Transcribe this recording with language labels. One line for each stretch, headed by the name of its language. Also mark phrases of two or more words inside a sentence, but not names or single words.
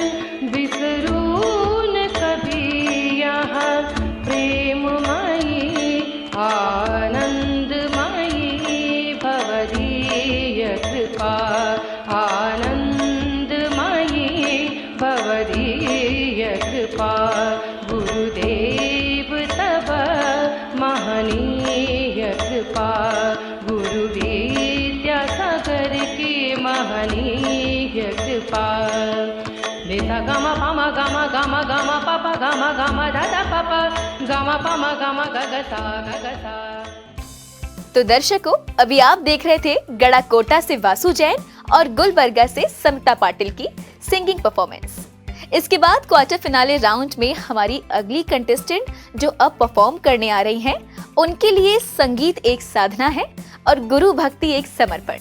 Hindi: बिसरून कभी यहाँ प्रेममयी आनंदमयी भवदीय कृपा, आनंदमयी भवदीय कृपा। गुरुदेव तब महनीय कृपा, गुरु विद्यासागर की महनीय कृपा। निसा गम पम gama gama gama papa gama gama dada papa gama pama gama gagasa gagasa। तो दर्शकों, अभी आप देख रहे थे गड़ाकोटा से वासु जैन और गुलबर्गा से समता पाटिल की
English: singing performance.
Hindi: इसके बाद
English: quarter finale round
Hindi: में हमारी अगली कंटेस्टेंट जो अब परफॉर्म करने आ रही हैं, उनके लिए संगीत एक साधना है और गुरु भक्ति एक समर्पण।